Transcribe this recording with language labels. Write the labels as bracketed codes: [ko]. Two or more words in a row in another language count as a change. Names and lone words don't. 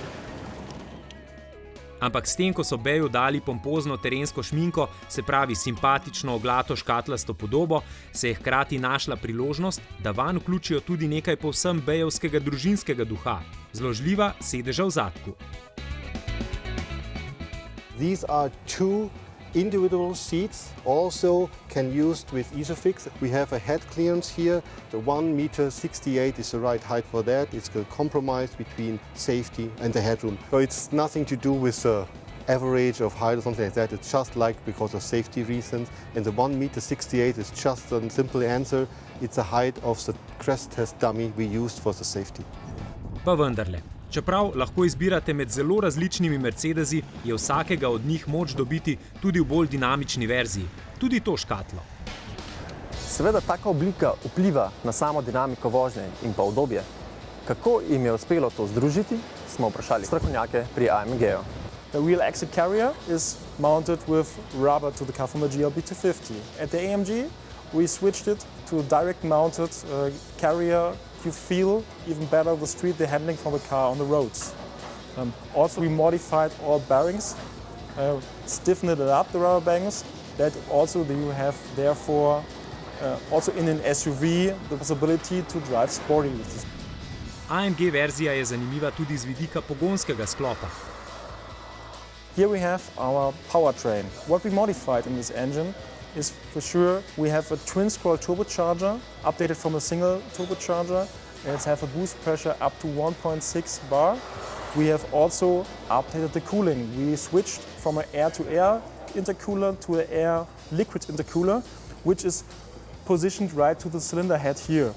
[sl] Ampak s tem, ko so B-ju dali pompozno terensko šminko, se pravi simpatično oglato škatlasto podobo, se je hkrati našla priložnost, da vanj vključijo tudi nekaj povsem B-jevskega družinskega duha, zložljiva sedeža v zadku. [en] These are 2 individual seats, also can used with Isofix. We have a head clearance here. The 1.68 m is the right height for that. It's a compromise between safety and the headroom. So it's nothing to do with the average of height or something like that. It's just like because of safety reasons. And the 1.68 m is just a simple answer. It's the height of the crash test dummy we used for the safety. [sl] Pa vendarle. Čeprav lahko izbirate med zelo različnimi Mercedesi, je vsakega od njih moč dobiti tudi v bolj dinamični verziji. Tudi to škatlo. Seveda taka oblika vpliva na samo dinamiko vožnje in pa udobje. Kako jim je uspelo to združiti, smo vprašali strokovnjake pri AMG-ju. [en] The wheel exit carrier is mounted with rubber to the car from a GLB 250. At the AMG, we switched it to a direct mounted carrier. You feel even better the street, the handling from the car on the roads. Also, we modified all bearings, stiffened it up, the rubber bearings, that also you have therefore also in an SUV the possibility to drive sporty with this. [sl] AMG verzija je zanimiva tudi z vidika pogonskega sklopa. [en] Here we have our powertrain. What we modified in this engine is for sure we have a twin-scroll turbocharger updated from a single turbocharger. It has a boost pressure up to 1.6 bar. We have also updated the cooling. We switched from an air-to-air intercooler to an air liquid intercooler, which is positioned right to the cylinder head here.